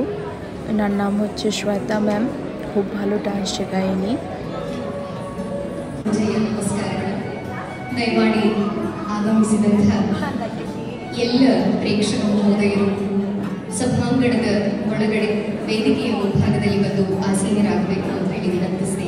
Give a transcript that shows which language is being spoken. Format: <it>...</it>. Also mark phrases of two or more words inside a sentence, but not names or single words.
<bn>এনার নাম হচ্ছে শ্বেতা ম্যাম, খুব ভালো ডান্স শেখায় ইনি।</bn> <kn>ದಯಮಾಡಿ ಆಗಮಿಸಿದಂಥ ಎಲ್ಲ ಪ್ರೇಕ್ಷಕ ಮಹೋದಯರು ಸಭಾಂಗಣದ ಒಳಗಡೆ ವೇದಿಕೆಯ ಮುಂಭಾಗದಲ್ಲಿ ಬಂದು ಆಸೀನರಾಗಬೇಕು ಅಂತ ಹೇಳಿ ವಿನಂತಿಸ್ತೇನೆ।</kn>